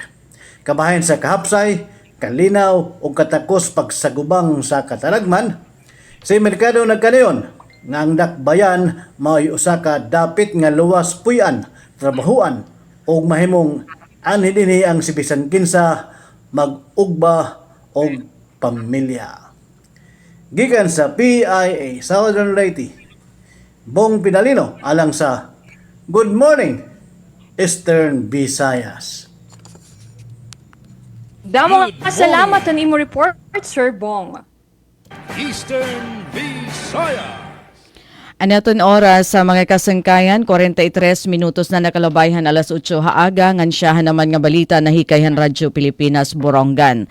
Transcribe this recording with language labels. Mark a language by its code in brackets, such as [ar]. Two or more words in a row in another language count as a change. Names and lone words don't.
[ceb] Kabahin sa kahapsay, kalinaw ug katakos pagsagubang sa kataragman, si Mercado nagkanayon nga ang dakbayan mao'y usa ka dapit nga luwas puy-an, trabahuan o mahimong anhi dinhi ang si bisan kinsa mag-ugba og pamilya. Gikan sa PIA Southern Leyte, Bong Pidalino alang sa Good Morning Eastern Visayas. [war] Damo salamat sa imo report, Sir Bong. [en] Eastern Visayas. [war] Anaton oras sa mga kasangkayan, 43 minutos na nakalabayhan alas 8 haaga, ngansyahan naman nga balita na hikayhan Radyo Pilipinas Borongan.